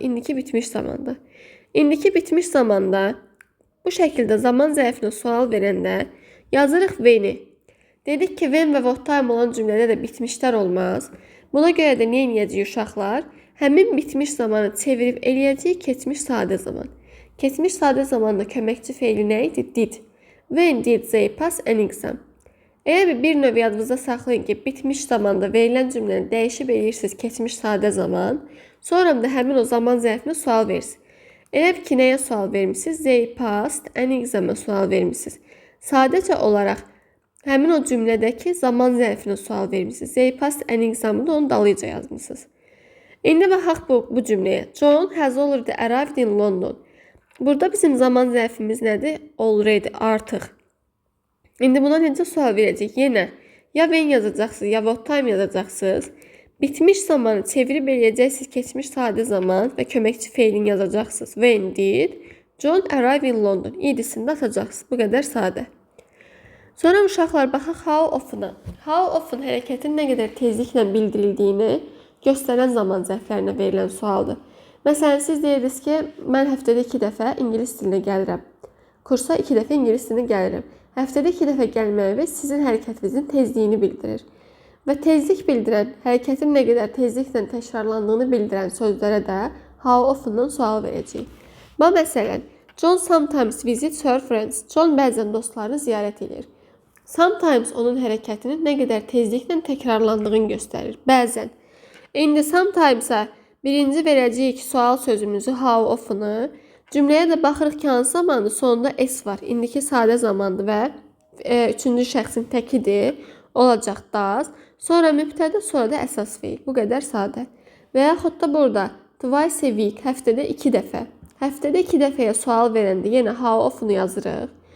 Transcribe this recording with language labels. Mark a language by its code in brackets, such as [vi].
[az] İndiki bitmiş zamanda. İndiki bitmiş zamanda bu şəkildə zaman zərfinə sual verəndə yazırıq when-i. Dedik ki, when və what time olan cümlədə də bitmişlər olmaz. Buna görə də nə edəcəyik uşaqlar? Həmin bitmiş zamanı çevirib eləyəcəyik keçmiş sadə zaman. Keçmiş sadə zamanda köməkçi feili nə idi? [en] Did. When did they pass an exam? [az] Əgər bir növ yadınızda saxlayın ki, bitmiş zamanda verilən cümləni dəyişib eləyirsiniz keçmiş sadə zaman, sonra da həmin o zaman zərfinə sual verirsiniz. Elə ki, nəyə sual vermişsiniz? [en] They passed an exam- [az] ə sual vermişsiniz. Sadəcə olaraq həmin o cümlədəki zaman zərfinə sual vermişsiniz. [en] They passed an exam- [az] ı da onun dalıyca yazmışsınız. İndi baxaq bu cümləyə. [en] John has already arrived in London. [az] Burada bizim zaman zərfimiz nədir? Already, artıq. İndi buna necə sual verəcək? Yenə ya when yazacaqsınız, ya what time yazacaqsınız. Bitmiş zamanı çevirib eləyəcəksiniz keçmiş sadə zaman və köməkçi feilini yazacaqsınız. [en] When did John arrive in London? [az] İdisini atacaqsınız. Bu qədər sadə. Sonra uşaqlar baxaq how often-a. How often hərəkətin nə qədər tezliklə bildirildiyini göstərən zaman zərflərinə verilən sualdır. Məsələn, siz deyirsiniz ki, mən həftədə 2 dəfə ingilis dilinə gəlirəm. Kursa 2 dəfə ingilis dilinə gəlirəm. Həftədə 2 dəfə gəlməyi sizin hərəkətinizin tezliyini bildirir. Və tezlik bildirən, hərəkətin nə qədər tezliklə təkrarlandığını bildirən sözlərə də how often-dan sual verəcəyik. Məsələn, [en] John sometimes visits her friends. [az] John bəzən dostlarını ziyarət edir. Sometimes onun hərəkətinin nə qədər tezliklə təkrarlandığını göstərir. Bəzən. İndi sometimes-a birinci verəcəyik sual sözümüzü how often-ı. Cümləyə də baxırıq ki, hansı zamandır? Sonunda s var. İndiki sadə zamandır və üçüncü şəxsin təkidir. Olacaq does. Sonra mübtədə, sonra da əsas feil. Bu qədər sadə. Və yaxud da burada [en] twice a week, [az] həftədə 2 dəfə. Həftədə 2 dəfəyə sual verəndə yenə how often yazırıq.